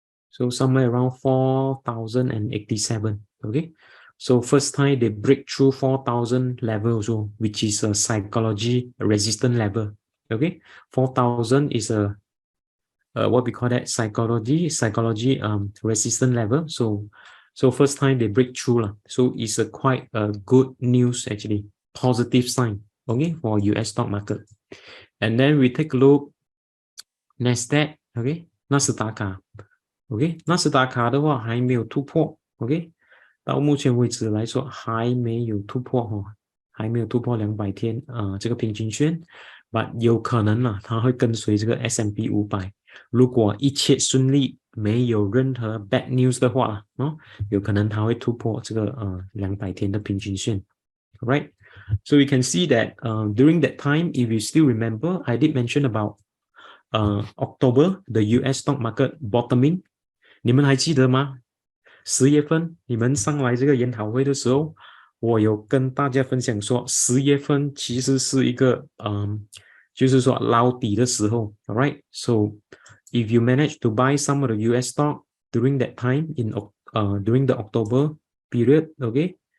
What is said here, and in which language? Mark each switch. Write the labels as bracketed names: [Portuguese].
[English] So somewhere around 4,087. Okay, so first time they break through 4,000 level also, which is a psychology resistance level. Okay, 4,000 is a what we call that psychology resistance level. So first time they break through so it's a quite good news, actually positive sign, okay, for US stock market. And then we take a look NASDAQ, okay, [Chinese] 纳斯达克 OK， 纳斯达克的话还没有突破 OK， 到目前为止来说还没有突破还没有突破200天这个平均线， but 有可能它会跟随这个 S&P 500， 如果一切顺利，没有任何 bad news 的话有可能它会突破这个200天的平均线 right? [English] So we can see that during that time, if you still remember, I did mention about October, the US stock market bottoming. [Chinese] 你们还记得吗？10月份你们上来这个研讨会的时候，我有跟大家分享说10月份其实是一个就是说捞底的时候 [English] alright so if you manage to buy some of the US stock during that time in during the October period okay